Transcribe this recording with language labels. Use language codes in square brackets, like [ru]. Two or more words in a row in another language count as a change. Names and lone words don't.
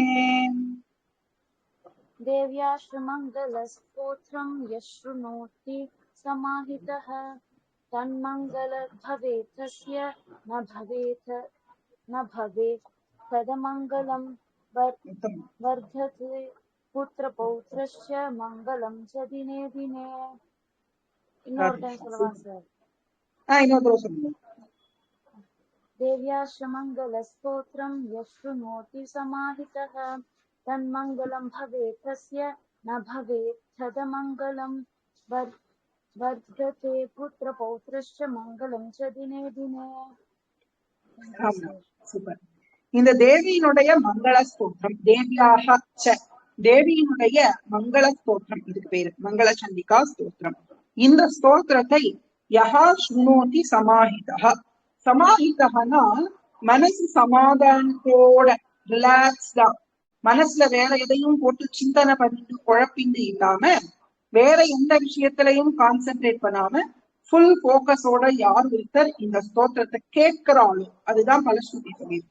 [sa] देव्यष्ट मङ्गल स्तोत्रं यः शृणोति समाहितः तन्मङ्गलं भवेत्तस्य न भवेत् तदमङ्गलम् वर्धते पुत्र पौत्रस्य मङ्गलं च दिने दिने. [ta] இன்னொரு டைம் சொல்லவா சார்? இன்னொரு தடவை சொல்லுங்க. [sa] देव्याश्रमङ्गलस्तोत्रं यः शृणोति समाहितः तन्मङ्गलं भवेत् तस्य न भवेत् तदमङ्गलं वर्धते पुत्रपौत्रश्च मङ्गलं च दिने दिने. [ta] சூப்பர். இந்த தேவியினுடைய மங்கள ஸ்தோத்திரம், தேவியாக ச, தேவியினுடைய மங்கள ஸ்தோத்திரம், இதுக்கு பேரு மங்கள சண்டிகா ஸ்தோத்திரம். இந்த ஸ்தோத்திரத்தை [sa] यः शृणोति समाहितः, [ta] சமாஹிதஹனா மனசு சமாதானத்தோட ரிலாக்ஸ்டா, மனசுல வேற எதையும் போட்டு சிந்தனை பண்ணிட்டு குழப்பிண்டு இல்லாம வேற எந்த விஷயத்திலையும் கான்சென்ட்ரேட் பண்ணாம ஃபுல் போக்கஸோட யார் ஒருத்தர் இந்த ஸ்தோத்திரத்தை கேட்கிறாளோ அதுதான் பலஸ்ருதி சொல்லியிருக்கு.